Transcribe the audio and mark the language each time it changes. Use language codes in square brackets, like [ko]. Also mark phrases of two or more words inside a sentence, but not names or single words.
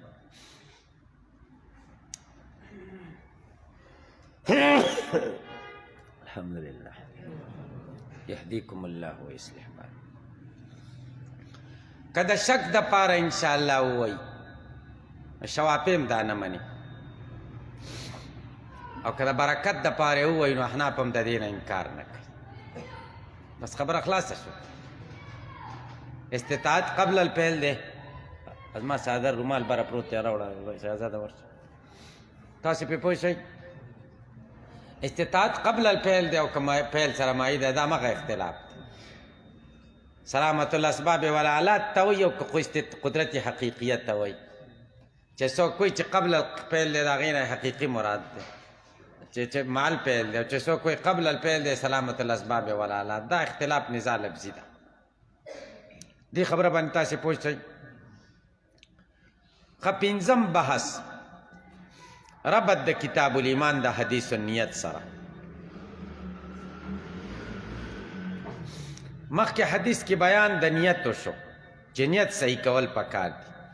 [ar] الحمدلله یهدیکم الله و یصلح بالکم. [ps] که د شک دپاره انشاءالله ووایي، شوافی هم دا نه مني، او که د برکت دپاره ووایي نو احناف هم د دې نه انکار نه کوي. بس خبره خلاصه شو. استطاعت [ar] قبل الفعل [ps] دی. از ما صادر رومال بره پروت دی، راوړه شهزاده ورشه. تاسې پرې پوه شئ؟ استطاعت [ar] قبل الفعل [ps] دی او که فعل سره مایي دی، دا مغه اختلاف دی. [ar] سلامت الاسباب والآلات [ps] ته وایي، او که قدرت حقیقیت ته وایي. چې څوک وایي چې [ar] قبل الفعل [ps] دی، د هغې نه حقیقي مراد دی، چې [ar] مع الفعل [ps] دی. او چې څوک وایي [ar] قبل الفعل [ps] دی [ar] سلامت الاسباب والآلات. [ps] دا اختلاف نزاع لفظي ده. دې خبره باندې تاسې پوه شئ. ښه پنځم بحث ربط د کتاب الایمان د حدیث النیت سره. مخکې حدیث کې بیان د نیت وشو چې نیت صحیح کول پکار دي.